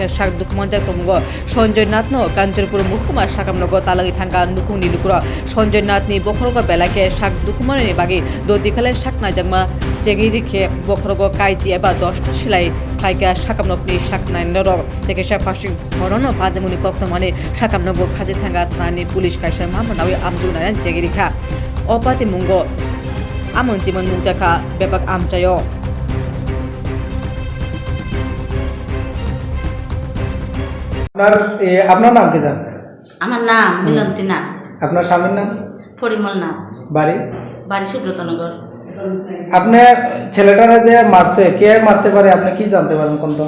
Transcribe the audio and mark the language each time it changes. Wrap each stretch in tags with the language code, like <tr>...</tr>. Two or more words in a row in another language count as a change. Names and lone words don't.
<trp>Shak Dukumanja Tongo Sanjonat no Kancherpur Mukuma Shakam Nogo Talagi Tanka Nukuni Lukro Sanjonatni Bokorogo Belake Shak Dukumani Bagi Dodikale Shakna Jagma Jegirike Bokorogo Kaiji Eba Dosta Shilai Kaika Shakam Nokni Shakna Noro Tekesha Fashing Horono Bademuni Koktomane Shakam Nogo Kajitanga Tani Polish Kaisha Mamanawi Amduna Jegirika Opati Mungo Amon Simon Mutaka Bebak Amchayo</trp> <bn>আপনার নাম কি জানেন? আমার নাম মিলন্তী নাম। আপনার স্বামীর নাম? পরিমল নাম। বাড়ি? বাড়ি সুব্রতনগর। আপনার ছেলেটারা যে মারছে কে মারতে পারে আপনি কি জানতে পারেন কোন তো?</bn>